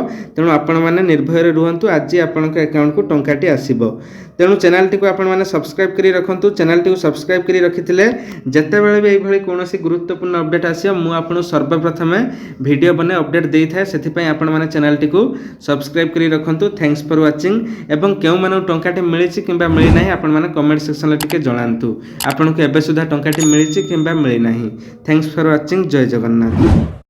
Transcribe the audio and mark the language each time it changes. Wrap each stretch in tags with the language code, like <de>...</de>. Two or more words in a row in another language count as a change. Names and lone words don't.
<or>ତେଣୁ ଆପଣ ମାନେ ନିର୍ଭୟ ରେ ରୁହନ୍ତୁ, ଆଜି ଆପଣଙ୍କର ଆକାଉଣ୍ଟ କୁ ଟଙ୍କାଟି ଆସିବ। ତେଣୁ ଚ୍ୟାନେଲ ଟି କୁ ଆପଣ ମାନେ ସବସ୍କ୍ରାଇବ କରି ରଖନ୍ତୁ। ଚ୍ୟାନେଲ ଟି କୁ ସବସ୍କ୍ରାଇବ କରି ରଖିଥିଲେ ଯେତେ ବେଳେ ବି ଏହି ଭଳି କୌଣସି ଗୁରୁତ୍ୱପୂର୍ଣ୍ଣ ଅପଡେଟ ଆସିବ ମୁଁ ଆପଣଙ୍କୁ ସର୍ବପ୍ରଥମେ ଭିଡିଓ ବନେଇ ଅପଡେଟ ଦେଇଥାଏ। ସେଥିପାଇଁ ଆପଣ ମାନେ ଚ୍ୟାନେଲ ଟି କୁ ସବସ୍କ୍ରାଇବ କରି ରଖନ୍ତୁ।</or> <en>Thanks for watching.</en> <or>ଏବଂ କେଉଁ ମାନେ ଟଙ୍କାଟି ମିଳିଛି କିମ୍ବା ମିଳି ନାହିଁ ଆପଣ ମାନେ</or> <en>comment section</en> <or>ରେ ଟିକେ ଜଣାନ୍ତୁ ଆପଣଙ୍କୁ ଏବେ ସୁଦ୍ଧା ଟଙ୍କାଟି ମିଳିଛି କିମ୍ବା ମିଳି ନାହିଁ।</or> <en>Thanks for watching.</en> <or>ଜୟ ଜଗନ୍ନାଥ।</or>